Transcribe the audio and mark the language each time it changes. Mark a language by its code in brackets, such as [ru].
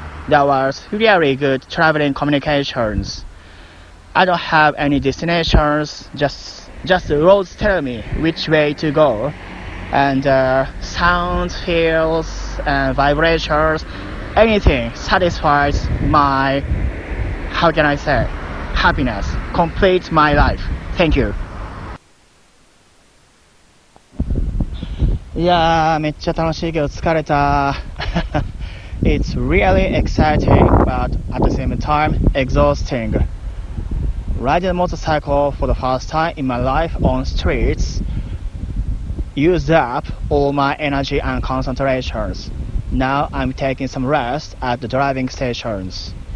[en] There was really good traveling communications. I don't have any destinations, just the roads tell me which way to go. And sounds, feels, and vibrations, anything satisfies my, how can I say, happiness, complete my life. Thank you. [ja] いやー、めっちゃ楽しいけど疲れた。 [en] It's really exciting, but at the same time exhausting. Riding a motorcycle for the first time in my life on streets used up all my energy and concentrations. Now I'm taking some rest at the driving stations.